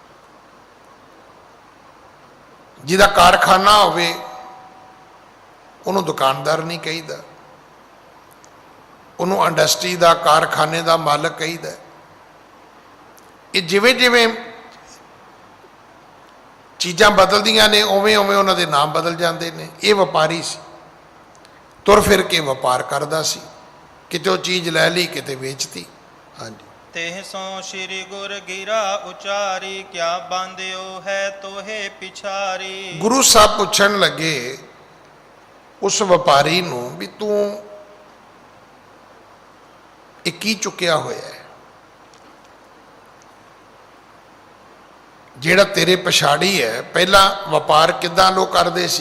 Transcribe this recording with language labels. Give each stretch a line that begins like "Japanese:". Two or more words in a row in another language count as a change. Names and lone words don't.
Punjabi: ਜਿਹਦਾ ਕਾਰਖਾਨਾ ਹੋਵੇ ਉਹਨੂੰ ਦੁਕਾਨਦਾਰ ਨਹੀਂ ਕਹੀਦਾ, ਉਹਨੂੰ ਇੰਡਸਟਰੀ ਦਾ, ਕਾਰਖਾਨੇ ਦਾ ਮਾਲਕ ਕਹੀਦਾ। ਇਹ ਜਿਵੇਂ ਜਿਵੇਂ ਚੀਜ਼ਾਂ ਬਦਲਦੀਆਂ ਨੇ ਉਵੇਂ ਉਵੇਂ ਉਹਨਾਂ ਦੇ ਨਾਮ ਬਦਲ ਜਾਂਦੇ ਨੇ। ਇਹ ਵਪਾਰੀ ਸੀ, ਤੁਰ ਫਿਰ ਕੇ ਵਪਾਰ ਕਰਦਾ ਸੀ, ਕਿਤੇ ਉਹ ਚੀਜ਼ ਲੈ ਲਈ, ਕਿਤੇ ਵੇਚਤੀ। ਹਾਂਜੀ। ਤੇਹ ਸੋ ਸ੍ਰੀ ਗੁਰ ਗਿਰਾ ਉਚਾਰੀ ਕਯਾ ਬਾਂਧਿਓ ਹੈ ਤੋਹੇ ਪਿਛਾਰੀ। ਗੁਰੂ ਸਾਹਿਬ ਪੁੱਛਣ ਲੱਗੇ ਉਸ ਵਪਾਰੀ ਨੂੰ ਵੀ ਤੂੰ ਇਹ ਕੀ ਚੁੱਕਿਆ ਹੋਇਆ ਹੈ, ਜਿਹੜਾ ਤੇਰੇ ਪਛਾੜੀ ਹੈ। ਪਹਿਲਾਂ ਵਪਾਰ ਕਿੱਦਾਂ ਲੋਕ ਕਰਦੇ ਸੀ?